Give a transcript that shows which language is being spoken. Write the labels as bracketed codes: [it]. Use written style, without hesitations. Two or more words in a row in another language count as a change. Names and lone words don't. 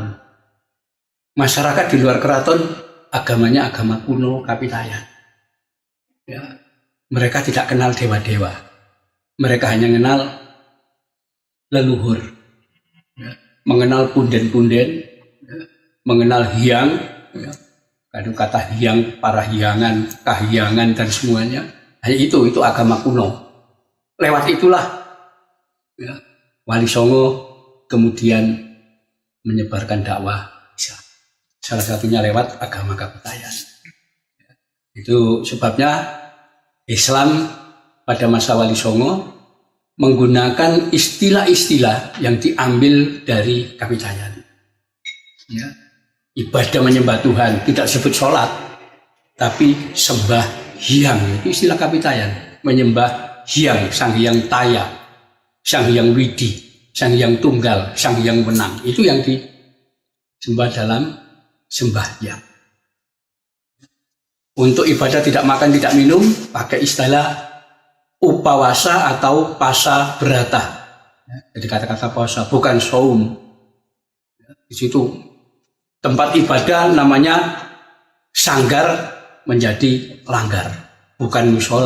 [id] Masyarakat di luar keraton agamanya agama kuno Kapitayan. Ya. Mereka tidak kenal dewa-dewa. Mereka hanya kenal leluhur, ya. Mengenal punden-punden, ya. Mengenal hyang, ya. Kadang kata hyang, para hyangan, kahyangan dan semuanya. Hanya itu agama kuno. Lewat itulah, ya, Wali Songo kemudian menyebarkan dakwah Islam. Salah satunya lewat agama Kapitayan. Ya. Itu sebabnya Islam pada masa Wali Songo menggunakan istilah-istilah yang diambil dari Kapitayan. Ya. Ibadah menyembah Tuhan tidak sebut sholat, tapi sembah hyang, itu istilah Kapitayan. Menyembah hyang, sang hyang taya, sang hyang widi, sang hyang tunggal, sang hyang wenang. Itu yang disembah dalam sembahyang. Untuk ibadah tidak makan tidak minum pakai istilah upawasa atau [jv] pasa berata. [id] Jadi kata-kata puasa bukan saum. Di situ tempat ibadah namanya sanggar menjadi langgar, bukan musola.